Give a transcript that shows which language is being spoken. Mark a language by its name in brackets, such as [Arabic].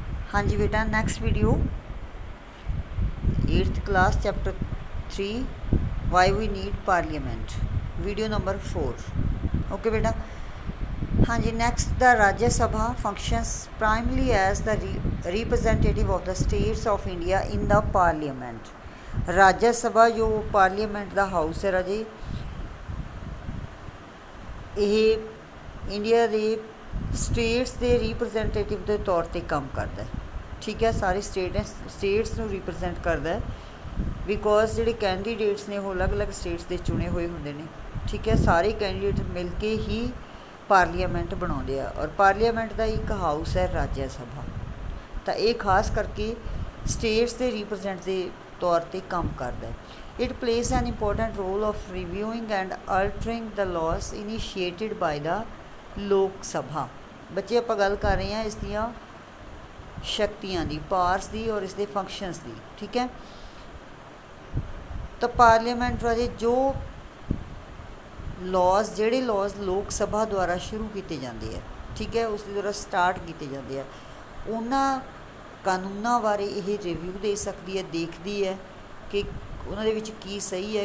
[Hindi] हाँ जी बेटा, next video 8th class chapter 3 [English] why we need parliament, [Hindi] video number 4। Okay बेटा। [English] हाँ जी, next the Rajya Sabha functions primarily as the representative of the states of India in the parliament. [Hindi] राज्य सभा जो पार्लीमेंट का हाउस है राजे, [Punjabi] ਇਹ ਇੰਡੀਆ ਦੇ ਸਟੇਟਸ ਦੇ ਰਿਪਰੈਜ਼ੈਂਟੇਟਿਵ ਦੇ ਤੌਰ 'ਤੇ ਕੰਮ ਕਰਦਾ ਹੈ। ਠੀਕ ਹੈ, ਸਾਰੇ ਸਟੇਟਸ ਨੂੰ ਰਿਪਰੈਜ਼ੈਂਟ ਕਰਦਾ ਹੈ ਬਿਕੋਜ਼ ਜਿਹੜੇ ਕੈਂਡੀਡੇਟਸ ਨੇ ਉਹ ਅਲੱਗ-ਅਲੱਗ ਸਟੇਟਸ ਦੇ ਚੁਣੇ ਹੋਏ ਹੁੰਦੇ ਨੇ। ਠੀਕ ਹੈ, ਸਾਰੇ ਕੈਂਡੀਡੇਟ ਮਿਲ ਕੇ ਹੀ ਪਾਰਲੀਮੈਂਟ ਬਣਾਉਂਦੇ ਆ ਔਰ ਪਾਰਲੀਮੈਂਟ ਦਾ ਇੱਕ ਹਾਊਸ ਹੈ ਰਾਜ ਸਭਾ। ਤਾਂ ਇਹ ਖਾਸ ਕਰਕੇ ਸਟੇਟਸ ਦੇ ਰਿਪਰੈਜ਼ੈਂਟ ਦੇ ਤੌਰ 'ਤੇ ਕੰਮ ਕਰਦਾ ਹੈ। [English] It plays an important role of reviewing and altering the laws initiated by the Lok Sabha. [Punjabi] ਬੱਚੇ ਆਪਾਂ ਗੱਲ ਕਰ ਰਹੇ ਹਾਂ ਇਸ ਦੀਆਂ ਸ਼ਕਤੀਆਂ ਦੀ, ਪਾਵਰਸ ਦੀ ਔਰ ਇਸ ਦੇ ਫੰਕਸ਼ਨਸ ਦੀ। ਠੀਕ ਹੈ, ਤਾਂ ਪਾਰਲੀਮੈਂਟ ਰਾਜੇ ਜੋ ਲਾਜ਼, ਜਿਹੜੇ ਲਾਜ਼ ਲੋਕ ਸਭਾ ਦੁਆਰਾ ਸ਼ੁਰੂ ਕੀਤੇ ਜਾਂਦੇ ਆ, ਠੀਕ ਹੈ, ਉਸ ਦੇ ਦੁਆਰਾ ਸਟਾਰਟ ਕੀਤੇ ਜਾਂਦੇ ਆ, ਉਹਨਾਂ ਕਾਨੂੰਨਾਂ ਬਾਰੇ ਇਹ ਰਿਵਿਊ ਦੇ ਸਕਦੀ ਹੈ, ਦੇਖਦੀ ਹੈ ਕਿ ਉਹਨਾਂ ਦੇ ਵਿੱਚ ਕੀ ਸਹੀ ਹੈ।